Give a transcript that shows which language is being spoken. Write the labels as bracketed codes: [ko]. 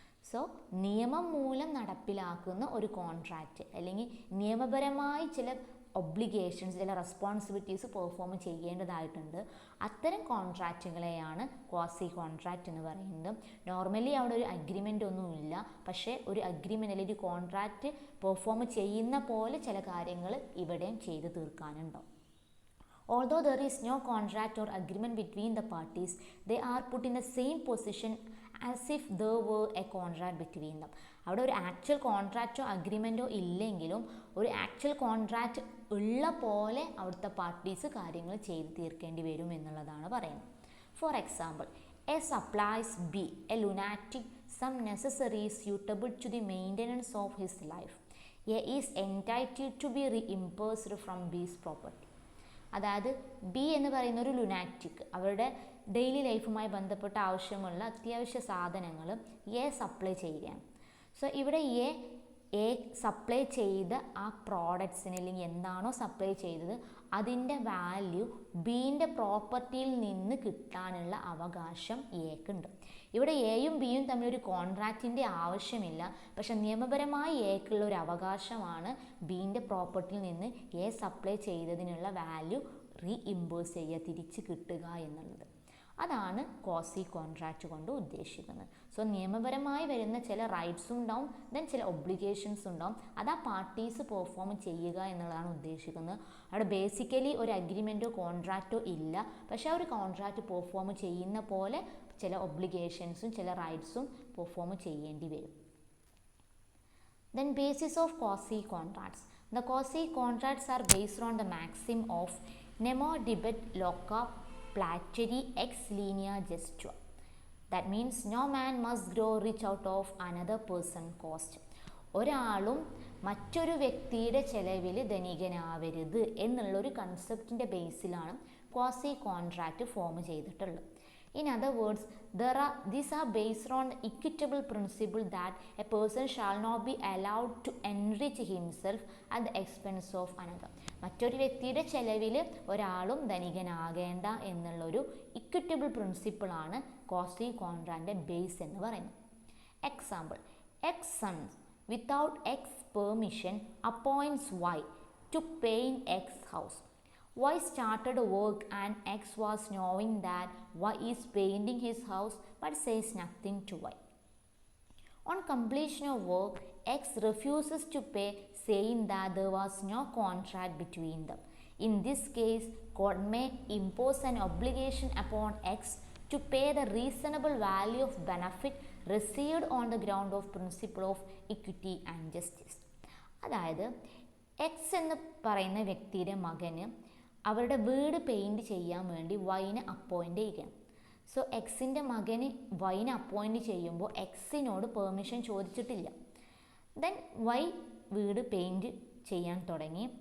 [ml] So നിയമം മൂലം നടപ്പിലാക്കുന്ന ഒരു കോൺട്രാക്റ്റ് അല്ലെങ്കിൽ നിയമപരമായി ചില ഒബ്ലിഗേഷൻസ്, ചില റെസ്പോൺസിബിലിറ്റീസ് പെർഫോം ചെയ്യേണ്ടതായിട്ടുണ്ട്. അത്തരം കോൺട്രാക്റ്റുകളെയാണ് ക്വാസി കോൺട്രാക്റ്റ് എന്ന് പറയുന്നത്. നോർമലി അവിടെ ഒരു അഗ്രിമെൻ്റ് ഒന്നുമില്ല, പക്ഷേ ഒരു അഗ്രിമെൻ്റ് അല്ലെങ്കിൽ ഒരു കോൺട്രാക്റ്റ് പെർഫോം ചെയ്യുന്ന പോലെ ചില കാര്യങ്ങൾ ഇവിടെയും ചെയ്ത് തീർക്കാനുണ്ടോ. [en] Although there is no contract or agreement between the parties, they are put in the same position as if there were a contract between them. [ml] അവിടെ ഒരു ആക്ച്വൽ കോൺട്രാക്റ്റോ അഗ്രിമെൻറ്റോ ഇല്ലെങ്കിലും ഒരു ആക്ച്വൽ കോൺട്രാക്റ്റ് ഉള്ള പോലെ അവിടുത്തെ പാർട്ടീസ് കാര്യങ്ങൾ ചെയ്ത് തീർക്കേണ്ടി വരും എന്നുള്ളതാണ് പറയുന്നത്. [en] For example, A supplies B a lunatic some necessaries suitable to the maintenance of his life. A is entitled to be reimbursed from B's property. [ml] അതായത് ബി എന്ന് പറയുന്ന ഒരു ലുനാറ്റിക് അവരുടെ ഡെയിലി ലൈഫുമായി ബന്ധപ്പെട്ട ആവശ്യമുള്ള അത്യാവശ്യ സാധനങ്ങൾ എ സപ്ലൈ ചെയ്യുകയാണ്. സോ ഇവിടെ എ സപ്ലൈ ചെയ്ത ആ പ്രോഡക്ട്സിന് അല്ലെങ്കിൽ എന്താണോ സപ്ലൈ ചെയ്തത് അതിൻ്റെ വാല്യൂ ബീൻ്റെ പ്രോപ്പർട്ടിയിൽ നിന്ന് കിട്ടാനുള്ള അവകാശം എക്കുണ്ട്. ഇവിടെ എയും ബിയും തമ്മിൽ ഒരു കോൺട്രാക്റ്റിൻ്റെ ആവശ്യമില്ല. പക്ഷെ നിയമപരമായി എക്കുള്ള ഒരു അവകാശമാണ് ബീൻ്റെ പ്രോപ്പർട്ടിയിൽ നിന്ന് എ സപ്ലൈ ചെയ്തതിനുള്ള വാല്യൂ റീഇംബേഴ്സ് ചെയ്യുക, തിരിച്ച് കിട്ടുക എന്നുള്ളത്. അതാണ് ക്വാസി കോൺട്രാക്റ്റ് കൊണ്ട് ഉദ്ദേശിക്കുന്നത്. സോ നിയമപരമായി വരുന്ന ചില റൈറ്റ്സും ഉണ്ടാവും, ദെൻ ചില ഒബ്ലിഗേഷൻസ് ഉണ്ടാവും. അത് ആ പാർട്ടീസ് പെർഫോം ചെയ്യുക എന്നുള്ളതാണ് ഉദ്ദേശിക്കുന്നത്. അവിടെ ബേസിക്കലി ഒരു അഗ്രിമെൻറ്റോ കോൺട്രാക്റ്റോ ഇല്ല, പക്ഷേ ആ ഒരു കോൺട്രാക്റ്റ് പെർഫോം ചെയ്യുന്ന പോലെ ചില ഒബ്ലിഗേഷൻസും ചില റൈറ്റ്സും പെർഫോം ചെയ്യേണ്ടി വരും. [en] Then basis of quasi contracts. The quasi contracts are based on the maxim of nemo debet loca plateri ex linea gestua. That means no man must grow rich out of another person cost. [ml] ഒരാളും മറ്റൊരു വ്യക്തിയുടെ ചെലവിൽ ധനികനാവരുത് എന്നുള്ളൊരു കൺസെപ്റ്റിൻ്റെ ബേസിലാണ് quasi contract form ചെയ്തിട്ടുള്ളത്. [en] In other words, these are based on the equitable principle that a person shall not be allowed to enrich himself at the expense of another. [ml] മറ്റൊരു വ്യക്തിയുടെ ചെലവിൽ ഒരാളും ധനികനാകേണ്ട എന്നുള്ളൊരു ഇക്വിറ്റബിൾ പ്രിൻസിപ്പിളാണ് ക്വാസി കോൺട്രാക്റ്റിൻ്റെ ബേസ് എന്ന് പറയുന്നത്. [en] Example, X sons without X permission appoints Y to paint X house. Y started work and X was knowing that Y is painting his house but says nothing to Y. On completion of work, X refuses to pay, saying that there was no contract between them. In this case, court may impose an obligation upon X to pay the reasonable value of benefit received on the ground of principle of equity and justice. [ml] അതായത് X എന്ന് പറയുന്ന വ്യക്തിയുടെ മകന് അവരുടെ വീട് paint ചെയ്യാൻ വേണ്ടി വൈനെ appoint ചെയ്യണം. സോ എക്സിൻ്റെ മകന് വൈനെ അപ്പോയിൻ്റ് ചെയ്യുമ്പോൾ എക്സിനോട് പെർമിഷൻ ചോദിച്ചിട്ടില്ല. ദെൻ വൈ വീട് പെയിൻറ് ചെയ്യാൻ തുടങ്ങി.